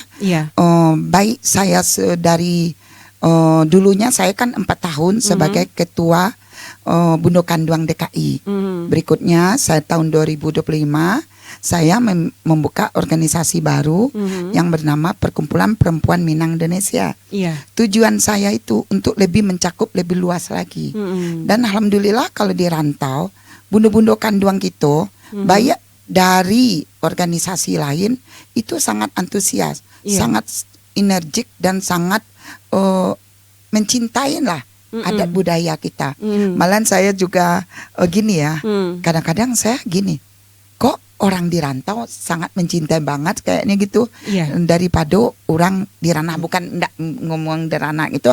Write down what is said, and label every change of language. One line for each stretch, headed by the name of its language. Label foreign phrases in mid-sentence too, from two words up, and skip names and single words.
Indonesian: Baik saya dari dulunya saya kan 4 tahun sebagai ketua Bundo Kanduang DKI. Berikutnya saya tahun 2025 saya membuka organisasi baru yang bernama Perkumpulan Perempuan Minang Indonesia. Tujuan saya itu untuk lebih mencakup lebih luas lagi. Dan alhamdulillah kalau di rantau, bundo-bundo kanduang kita, banyak dari organisasi lain itu sangat antusias, sangat energik dan sangat mencintai lah adat budaya kita. Malahan saya juga gini ya, kadang-kadang saya gini, kok orang di rantau sangat mencintai banget kayaknya gitu, daripada orang di ranah, bukan enggak ngomong di ranah gitu.